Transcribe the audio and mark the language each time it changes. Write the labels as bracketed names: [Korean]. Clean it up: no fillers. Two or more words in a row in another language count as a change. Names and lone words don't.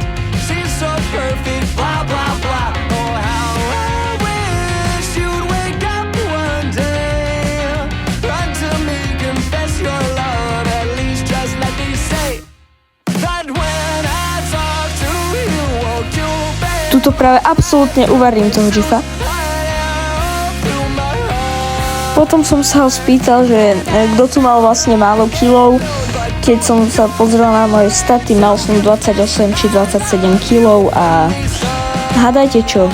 [English] She's so perfect, blah blah blah. Oh, how I wish you'd wake up one day. Run to me, confess your love. At least just let me say that when I talk to you, won't you babe? [Slovak] Tuto práve absolútne uvarím toho Jiffa. Potom som sa ho spýtal, že kto tu mal vlastne málo kilov. Keď som sa pozrel na moje staty, mal som 28 či 27 kilov a hádajte čo?